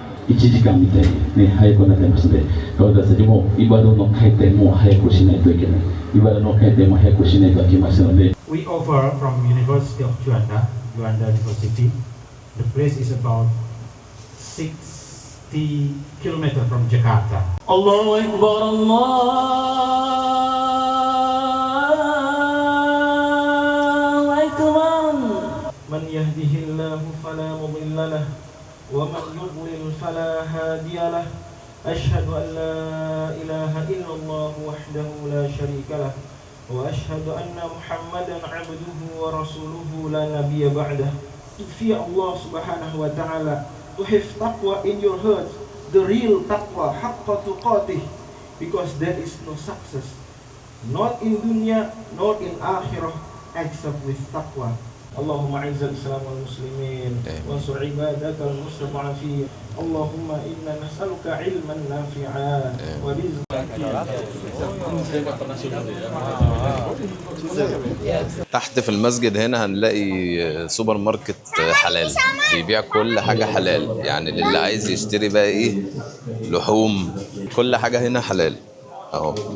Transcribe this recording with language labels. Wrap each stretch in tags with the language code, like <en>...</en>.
<ja>1時間みたいに、ね、早くなってますので、私たちもイバダの回転も早くしないといけない。イバダの回転も早くしないといけませんので。</ja> <en>We offer from University of Juanda, Juanda University. The place is about 60 kilometers from Jakarta.</en> <ar>Allahu Akbar, Allahu Akbar. من يهده الله فلا مضل له ومن يضلل فلا هادي له. أشهد أن لا إله إلا الله وحده لا شريك له وأشهد أن محمدا عبده ورسوله لا نبي بعده.</ar> <en>To fear Allah subhanahu wa ta'ala, to have taqwa in your heart, the real taqwa, haqqa tuqatih, because there is no success, not in dunya, not in akhirah, except with taqwa.</en> <ar>اللهم اعز الاسلام والمسلمين وانصر عبادك المستضعفين. اللهم انا نسالك علما نافعا ورزقا. تحت في المسجد هنا هنلاقي سوبر ماركت حلال بيبيع كل حاجة حلال، يعني للي عايز يشتري بقى ايه لحوم، كل حاجة هنا حلال اهو.</ar>